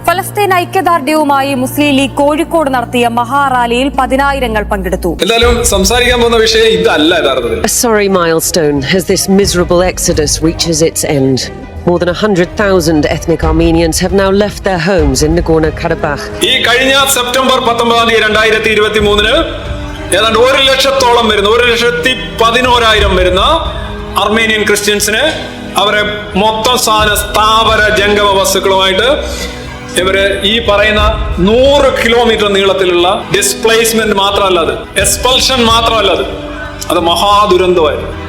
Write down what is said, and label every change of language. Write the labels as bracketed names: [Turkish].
[Malayalam] Palestine ഐക്യദാർഢ്യവുമായി മുസ്ലിം league Kozhikode നടത്തിയ മഹാറാലിയിൽ 10,000 പങ്കെടുത്തു. എന്തായാലും സംസാരിക്കാൻ പോകുന്ന വിഷയം ഇതല്ല യഥാർത്ഥത്തിൽ. [English] A sorry milestone as this miserable exodus reaches its end. More than 100,000 ethnic Armenians have now left their homes in Nagorno-Karabakh. [Malayalam] ഈ കഴിഞ്ഞ സെപ്റ്റംബർ 19, 2023 ഏതാണ്ട് 1,00,000-ഓളം വരുന്ന 1,11,000 വരുന്ന അർമേനിയൻ ക്രിസ്ത്യൻസിന് അവരെ മൊത്തം സ്ഥാവര ജംഗമ വസ്തുക്കളുമായിട്ട് ഇവര് ഈ പറയുന്ന 100 കിലോമീറ്റർ നീളത്തിലുള്ള ഡിസ്പ്ലേസ്മെന്റ് മാത്രമല്ല, അത് എക്സ്പൾഷൻ മാത്രമല്ല, അത് മഹാദുരന്തമായിരുന്നു.